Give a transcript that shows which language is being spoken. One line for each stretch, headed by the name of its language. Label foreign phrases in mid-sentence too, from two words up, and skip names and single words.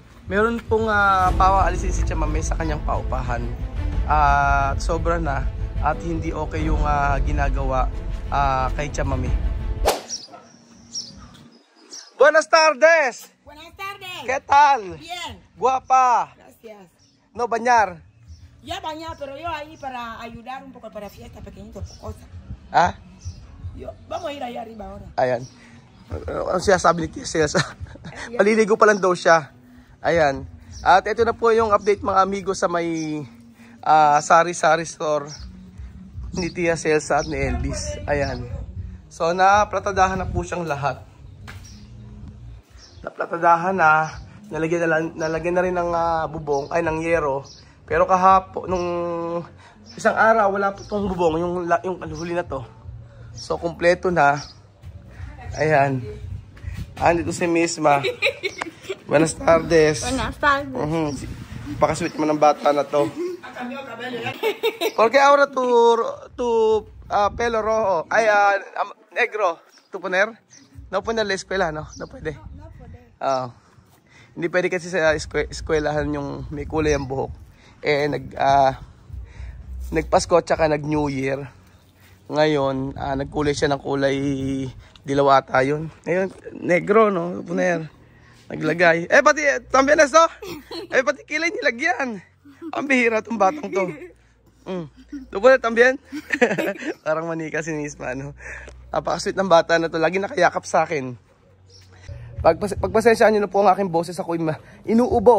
Filipino: Meron pong pawaalisin si Chamame sa kanyang paupahan. At sobra na at hindi okay yung ginagawa kay Chamame.
Spanish: Buenas tardes. Buenas tardes. ¿Qué tal? Bien. Guapa. Gracias. No bañar. Ya bañado, pero yo ahí para ayudar un poco para fiesta pequeñito, cosa. Ah? Vamos a ir allá arriba ahora.
Filipino: Ayan. Ano siya sabi ni Tia Celsa? Paliligo pa lang daw siya. Ayan. At ito na po yung update mga amigo sa may sari-sari store ni Tia Celsa at ni Elvis. Ayan. So naplatadahan na po siyang lahat. Naplatadahan na. Nalagyan na rin ng bubong, ay ng yero. Pero kahapon, nung isang araw, wala po itong bubong, yung huli na to. So, kumpleto na. Ayan. Andito si Misma.
Spanish: Buenas tardes. Buenas tardes.
Filipino: Pakasweet mo ng bata na to.
Spanish: Porque ahora tu pelo rojo, ay negro, tu poner? No poner la eskwela, no? No pwede. No puede.
Filipino: Hindi pwede kasi sa eskwelahan yung may kulay ang buhok. Nagpasko at saka nag-New Year. Ngayon, nagkulay siya ng kulay dilaw ata yun. Ngayon, negro, no? Puner. Naglagay. Pati,
Spanish: también esto?
Filipino: Pati kilay nilagyan. Ang bihira itong batang to.
Spanish: Puner, también?
Filipino: Parang manika si Nisma, no? Napakasweet ng bata na to. Lagi nakayakap sa akin. Pagpasensyaan nyo na po ang aking boses, ako inuubo.